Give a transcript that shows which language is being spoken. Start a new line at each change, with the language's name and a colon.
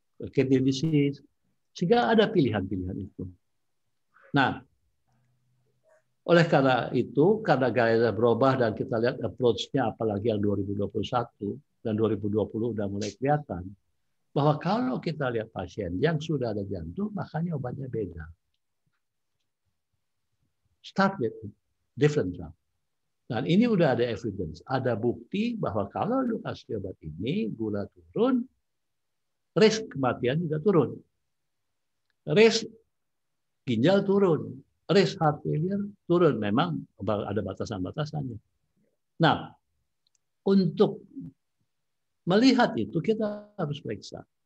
Indonesian: kidney disease, sehingga ada pilihan-pilihan itu. Nah, oleh karena itu, karena gaya berubah dan kita lihat approach-nya, apalagi yang 2021 dan 2020 udah mulai kelihatan, bahwa kalau kita lihat pasien yang sudah ada jantung, makanya obatnya beda.
English: Start with different drug.
Indonesian: Dan ini udah ada evidence, ada bukti bahwa kalau lu kasih obat ini, gula turun, risk kematian juga turun. Risk ginjal turun, risk heart failure turun. Memang ada batasan-batasannya. Nah, untuk melihat itu kita harus periksa.